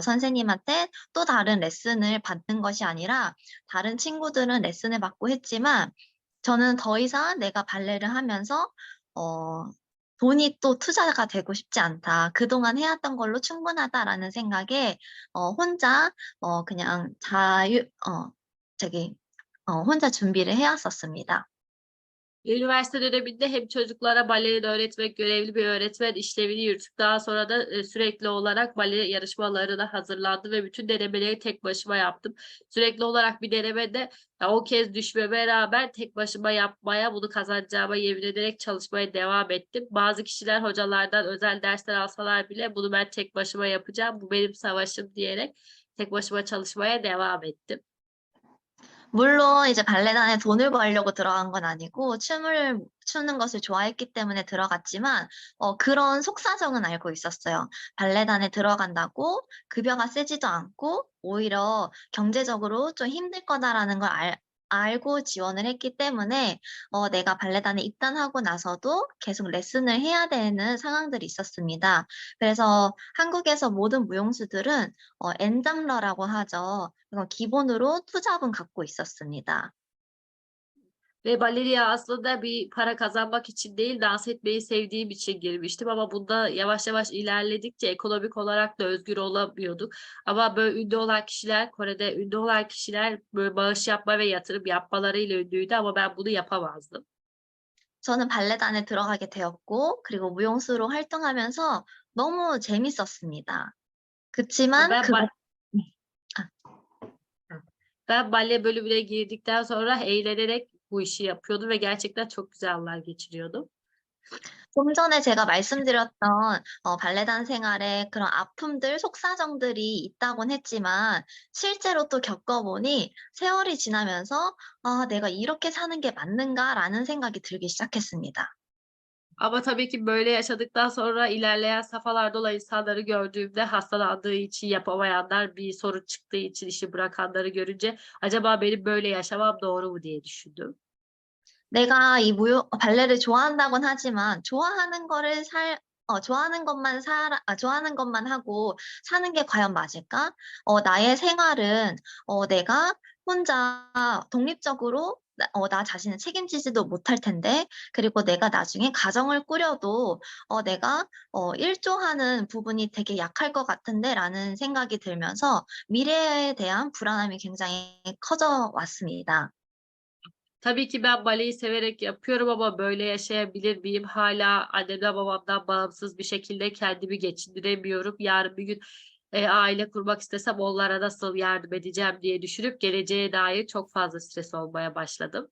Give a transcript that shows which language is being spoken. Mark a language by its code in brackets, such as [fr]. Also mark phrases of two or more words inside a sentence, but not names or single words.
[ko] 선생님한테 또 다른 레슨을 받는 것이 아니라 다른 친구들은 레슨을 받고 했지만 저는 더 이상 내가 발레를 하면서 어 '돈이 또 투자가 되고 싶지 않다. 그동안 해 왔던 걸로 충분하다.'라는 생각에 혼자 그냥 저기 혼자 준비를 해 왔었습니다. [tr] Üniversite döneminde hem çocuklara bale öğretmek, görevli bir öğretmen işlevini yürüttük. Daha sonra da, sürekli olarak bale yarışmalarına hazırlandım ve bütün denemeleri tek başıma yaptım. Sürekli olarak bir denemede, ya, o kez düşmeme rağmen tek başıma yapmaya, bunu kazanacağıma yemin ederek çalışmaya devam ettim. Bazı kişiler hocalardan özel dersler alsalar bile bunu ben tek başıma yapacağım, bu benim savaşım diyerek tek başıma çalışmaya devam ettim. [ko] 물론 이제 발레단에 돈을 벌려고 들어간 건 아니고 춤을 추는 것을 좋아했기 때문에 들어갔지만 그런 속사정은 알고 있었어요. 발레단에 들어간다고 급여가 세지도 않고 오히려 경제적으로 좀 힘들 거다라는 걸 알고 지원을 했기 때문에 내가 발레단에 입단하고 나서도 계속 레슨을 해야 되는 상황들이 있었습니다. 그래서 한국에서 모든 무용수들은 엔잡러라고 하죠. 기본으로 투잡은 갖고 있었습니다. [tr] Ve baleriye aslında bir para kazanmak için değil, dans etmeyi sevdiğim için girmiştim ama bunda yavaş yavaş ilerledikçe ekonomik olarak da özgür olamıyorduk. Ama böyle ünlü olan kişiler, Kore'de ünlü olan kişiler böyle bağış yapma ve yatırım yapmalarıyla ünlüydü ama ben bunu yapamazdım. [ko] 저는 발레단에 들어가게 되었고 그리고 무용수로 활동하면서 너무 재밌었습니다. 그치만 [tr] Ben 그 ba 아 ben bale bölümüne girdikten sonra eğlenerek bu işi yapıyordum ve gerçekten çok güzel anlar geçiriyordum. [ko] 좀 전에 제가 말씀드렸던 발레단 생활에 그런 아픔들, 속사정들이 있다곤 했지만 실제로 또 겪어보니 세월이 지나면서 '아 내가 이렇게 사는 게 맞는가?'라는 생각이 들기 시작했습니다. [tr] Ama tabii ki böyle yaşadıktan sonra ilerleyen safhalarda olan insanları gördüğümde hastalandığı için yapamayanlar, bir sorun çıktığı için işi bırakanları görünce acaba benim böyle yaşamam doğru mu diye düşündüm. [ko] 내가 이 무용 발레를 좋아한다곤 하지만 좋아하는 것만 하고 사는 게 과연 맞을까? 나의 생활은 내가 혼자 독립적으로 나 자신을 책임지지도 못할 텐데 그리고 내가 나중에 가정을 꾸려도 내가 일조하는 부분이 되게 약할 것 같은데.'라는 생각이 들면서 미래에 대한 불안함이 굉장히 커져 왔습니다. [tr] Tabii ki ben baleyi severek yapıyorum ama böyle yaşayabilir miyim? Hâlâ annemden babamdan bağımsız bir şekilde kendimi geçindiremiyorum. Yarın bir gün, aile kurmak istesem onlara nasıl yardım edeceğim diye düşünüp geleceğe dair çok fazla stres olmaya başladım.